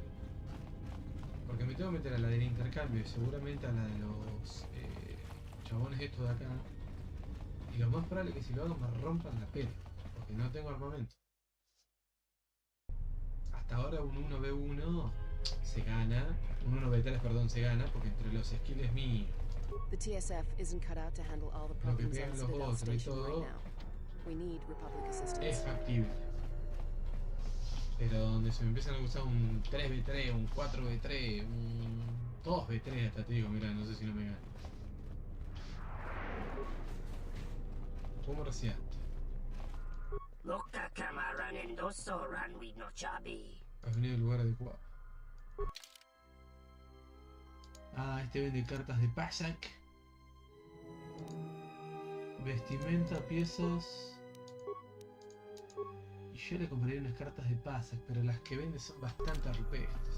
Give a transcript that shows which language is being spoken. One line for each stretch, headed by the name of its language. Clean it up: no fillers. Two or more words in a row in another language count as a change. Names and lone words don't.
Spanish: Porque me tengo que meter a la del intercambio y seguramente a la de los chabones estos de acá. Y lo más probable es que si lo hago me rompan la pera. Porque no tengo armamento. Hasta ahora un 1v1 se gana. Un 1v3, perdón, se gana porque entre los skills míos.
English: The TSF isn't cut out to handle all the
Spanish: Lo que
English: problems
Spanish: pegan
English: on
Spanish: los
English: Citadel
Spanish: otros y
English: Station right
Spanish: todo.
English: now. We need Republic assistance.
Spanish: Es factible. Pero donde se me empiezan a usar un 3v3, un 4v3, un 2v3 hasta te digo, mira, no sé si no me gana. ¿Cómo reciaste? Loka kamaran endoso ranwi no chabi. Has venido al lugar adecuado. Ah, este vende cartas de Pasak. Vestimenta, piezas. Y yo le compraría unas cartas de Pasak, pero las que vende son bastante rupestres.